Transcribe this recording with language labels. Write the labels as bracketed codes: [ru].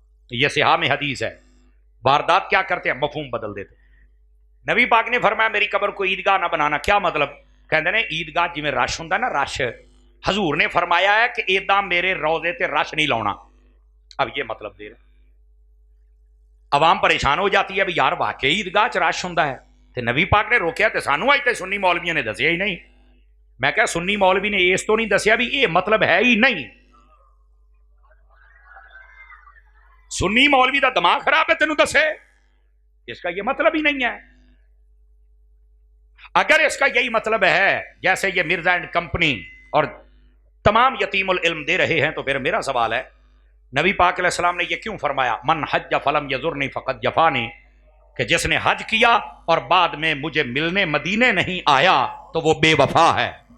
[ur] یہ صحاح میں حدیث ہے. واردات کیا کرتے ہیں؟ مفہوم بدل دیتے. نبی پاک نے فرمایا میری قبر کو عیدگاہ نہ بنانا. کیا مطلب؟ کہتے ہیں عیدگاہ جی میں رش ہوں نا، رش. [pa] حضور نے فرمایا ہے کہ ایداں میرے روزے تے رش نہیں لاؤنا. [ur] اب یہ مطلب دے رہے. عوام پریشان ہو جاتی ہے [pa] بھی یار واقعی عیدگاہ چ رش ہوں ہے، تے نبی پاک نے روکیا تے سانو اج تے سنی مولویوں نے دسیا ہی نہیں. میں کہا سنی مولوی نے اس تو نہیں دسیا بھی [ur] یہ مطلب ہے ہی نہیں. [pa] سنی مولوی دا دماغ خراب ہے تینوں دسے، [ur] اس کا یہ مطلب ہی نہیں ہے. اگر اس کا یہی مطلب ہے جیسے یہ مرزا اینڈ کمپنی اور تمام یتیم العلم دے رہے ہیں، تو پھر میرا سوال ہے نبی پاک علیہ السلام نے یہ کیوں فرمایا [ar] من حج فلم یزرنی فقط جفانی، [ur] کہ جس نے حج کیا اور بعد میں مجھے ملنے مدینے نہیں آیا تو وہ بے وفا ہے.